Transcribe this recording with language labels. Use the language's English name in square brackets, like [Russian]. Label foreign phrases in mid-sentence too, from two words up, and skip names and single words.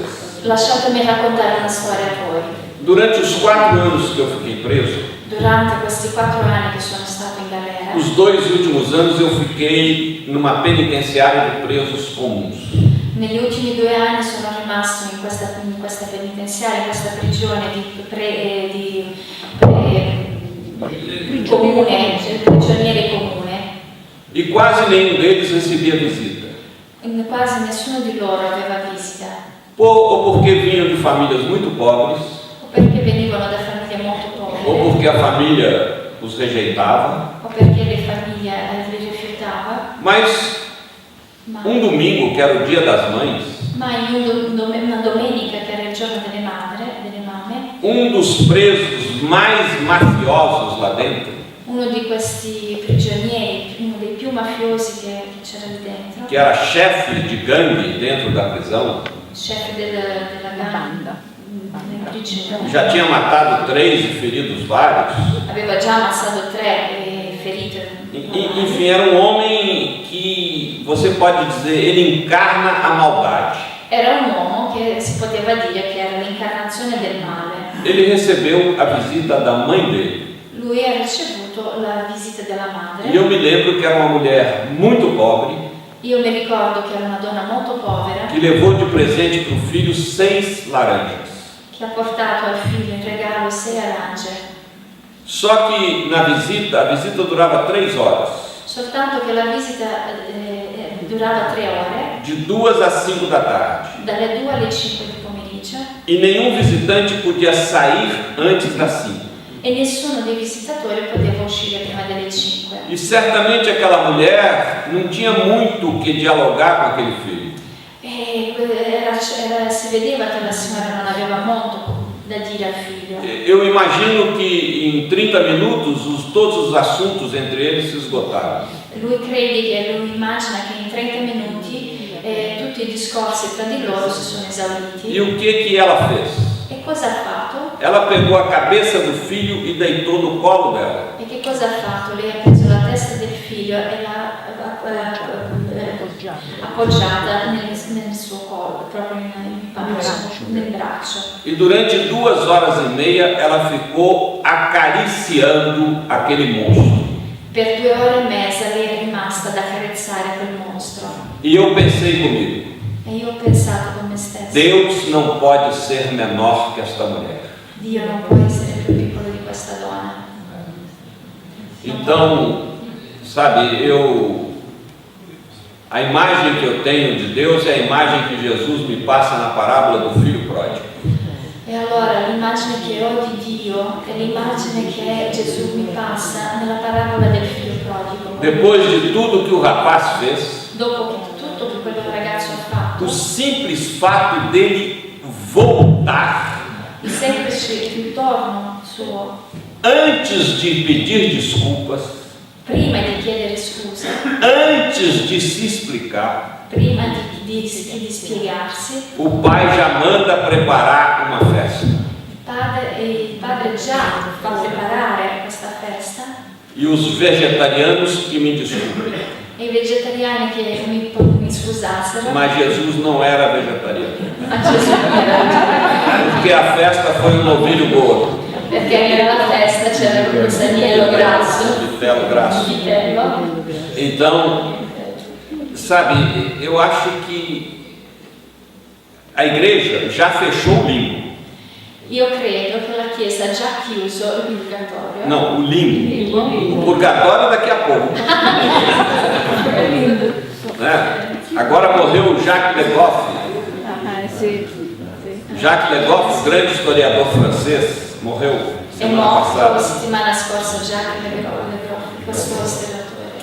[Italian] Lasciatemi raccontare una storia a voi. [Portuguese] Durante os 4 anos que eu fiquei preso, [Italian] durante questi 4 anni che sono stato in galera, [Portuguese] os 2 últimos anos eu fiquei numa penitenciária de presos comuns. [Italian] Negli ultimi 2 anni sono rimasto in questa penitenziaria, in questa prigione di comune, prigionieri comune. [Portuguese] E quase nenhum deles recebia visita. [Italian] Quasi nessuno di loro aveva visita. [Portuguese] Ou porque vinham de famílias muito pobres, [Italian] o perché venivano da famiglie molto povere, [Portuguese] ou porque a família os rejeitava, [Italian] o perché le famiglie li rifiutava. [Portuguese] Mas domingo, que era o dia das mães, [Italian] ma in una domenica, che era il giorno delle mamme, [Portuguese] dos presos mais mafiosos lá dentro, [Italian] uno di questi prigionieri, uno dei più mafiosi che c'era lì dentro, [Portuguese] que era chefe de gangue dentro da prisão, [Italian] chefe della banda, [Portuguese] já tinha matado 3 e ferido vários. [Italian] Aveva già ammazzato 3 e ferito. [Portuguese] Enfim, era homem que você pode dizer, ele encarna a maldade. [Italian] Era un uomo che si poteva dire che era l'incarnazione del male. [Portuguese] Ele recebeu a visita da mãe dele. [Italian] Lui ha ricevuto la visita della madre. [Portuguese] E eu me lembro que era uma mulher muito pobre. [Italian] Io mi ricordo che era una donna molto povera. [Portuguese] Que levou de presente para o filho 6 laranjas. [Italian] Che ha portato al figlio in regalo 6 arance. [Portuguese] Só que na visita, a visita durava 3 horas. [Italian] Soltanto che la visita durava 3 ore. [Portuguese] De 2 às 5 da tarde. [Italian] Dalle 2 alle 5 di pomeriggio. [Portuguese] E nenhum visitante podia sair antes das 5. [Italian] E nessuno dei visitatori poteva uscire prima delle 5. [Portuguese] E certamente aquela mulher não tinha muito o que dialogar com aquele filho. [Italian] Si vedeva che la signora non aveva molto da dire al figlio. [Portuguese] Eu imagino que em 30 minutos todos os assuntos entre eles se esgotaram. [Italian] Lui immagina che in 30 minuti tutti i discorsi tra di loro si sono esauriti. [Portuguese] E o que ela fez? [Italian] E cosa ha fatto? [Portuguese] Ela pegou a cabeça do filho e deitou no colo dela. [Italian] E che cosa ha fatto? Lei ha preso la testa del figlio e l'ha appoggiata nel suo collo, proprio nel braccio. [Portuguese] E durante 2 horas e meia ela ficou acariciando aquele monstro. [Italian] Per 2 ore e mezza lei è rimasta ad accarezzare quel mostro. [Portuguese] E eu pensei comigo. [Italian] E io ho pensato con me stessa. [Portuguese] Deus não pode ser menor que esta mulher. [Italian] Dio non può essere più piccolo di questa donna. [Portuguese] Então, sabe, a imagem que eu tenho de Deus é a imagem que Jesus me passa na parábola do filho pródigo. [Italian] E allora l'immagine che ho di Dio è l'immagine che Gesù mi passa nella parabola del figlio prodigo. [Portuguese] Depois de tudo que o rapaz fez, [Italian] dopo che tutto che quel ragazzo ha fatto, [Portuguese] o simples fato dele voltar, [Italian] il semplice ritorno suo, [Portuguese] antes de pedir desculpas, [Italian] prima di chiedere scusa, [Portuguese] antes de se explicar, [Italian] prima di spiegarsi, [Portuguese] o pai já manda preparar uma festa. [Italian] Il padre già fa preparare questa festa. [Portuguese] E os vegetarianos que me desculpem. [Italian] E i vegetariani che mi scusassero. [Portuguese] Mas Jesus não era vegetariano. [Italian] Ma Gesù non era vegetariano. [Portuguese] Porque a festa foi um novilho gordo. [Italian] Perché nella festa c'era questo agnello grasso. Vitello grasso. Vitello. [Portuguese] Então, sabe, eu acho que a igreja já fechou o limbo. [Italian] Io credo che la Chiesa ha già chiuso il purgatorio. [Portuguese] Não, o limbo. O purgatório daqui a pouco. Né? Agora morreu o Jacques Le Goff. Jacques Le Goff, o grande historiador francês, morreu [Italian] È [Portuguese] semana [Italian] morto la [Portuguese] passada. [Italian] settimana scorsa Jacques Le Goff, questo storatore,